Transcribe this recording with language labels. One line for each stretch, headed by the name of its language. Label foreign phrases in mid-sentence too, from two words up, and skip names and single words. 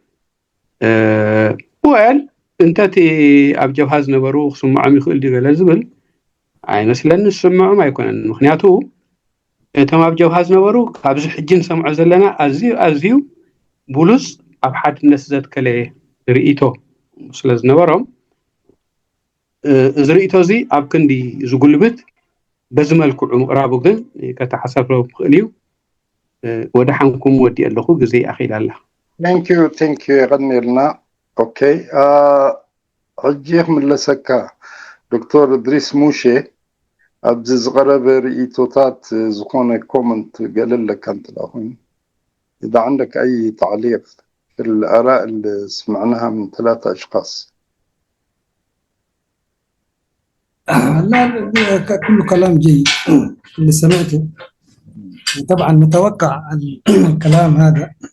Tigrinya: ወል እንተቲ ኣብ ጀብሃ ዝነበሩ ክስምዖም ይኽእል ድገለ ዝብል ኣይመስለኒ ዝስምዖም ኣይኮነን ምክንያቱ እቶም ኣብ ጀብሃ ዝነበሩ ካብዚ ሕጂ ንሰምዖ ዘለና ኣዝዩ ብሉፅ ኣብ ሓድነት ዘትከለ ርእይቶ ስለ ዝነበሮም እዚ ርእይቶ እዚ ኣብ ክንዲ ዝጉልብት በዚ መልክዑ ምቕራቡ ግን ከተሓሰብሮ ክእል እዩ ወደሓንኩም ወዲእ ኣለኹ ግዜ ኣኺል ኣላ
English: thank you
Tigrinya: ይቀኒልና ኦኬ ሕጂ ክምለሰካ ዶክተር እድሪስ ሙሼ ኣብዚ ዝቀረበ ርእይቶታት ዝኾነ ኮመንት ገለለካ እንትላ ኮይኑ
Arabic: إذا عندك أي تعليق في الآراء اللي سمعناها من 3 أشخاص لا كله كلام جيد اللي سمعته طبعا متوقع الكلام هذا